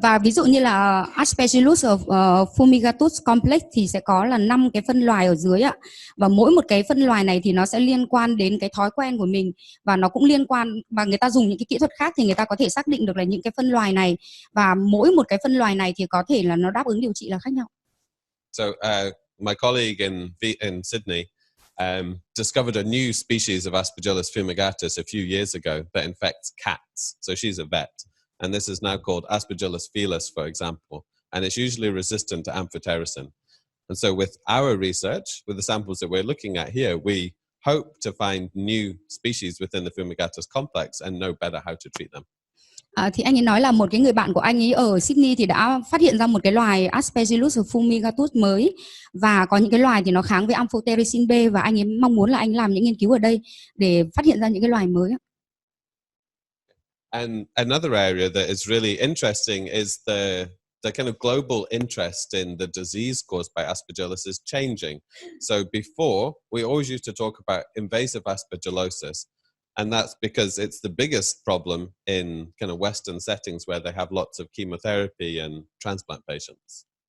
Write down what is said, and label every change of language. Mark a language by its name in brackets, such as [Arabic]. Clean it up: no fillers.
[Vietnamese] Và ví dụ như là Aspergillus fumigatus complex thì sẽ có là 5 cái phân loài ở dưới ạ, và mỗi một cái phân loài này thì nó sẽ liên quan đến cái thói quen của mình, và nó cũng liên quan, và người ta dùng những cái kỹ thuật khác thì người ta có thể xác định được là những cái phân loài này, và mỗi một cái phân loài này thì có thể là nó đáp ứng điều trị là khác nhau. [English] So my colleague in Sydney discovered a new species of Aspergillus fumigatus a few years ago that infects cats. So she's a vet. And this is now called Aspergillus felis, for example, and it's usually resistant to amphotericin. And so with our research, with the samples that we're looking at here, we hope to find new species within the fumigatus complex and know better how to treat them. [Vietnamese] Thì anh ấy nói là một cái người bạn của anh ấy ở Sydney thì đã phát hiện ra một cái loài Aspergillus fumigatus mới, và có những cái loài thì nó kháng với amphotericin B, và anh ấy mong muốn là anh làm những nghiên cứu ở đây để phát hiện ra những cái loài mới. [English] And another area that is really interesting is the kind of global interest in the disease caused by Aspergillus is changing. So before, we always used to talk about invasive aspergillosis, and that's because it's the biggest problem in kind of Western settings where they have lots of chemotherapy and transplant patients.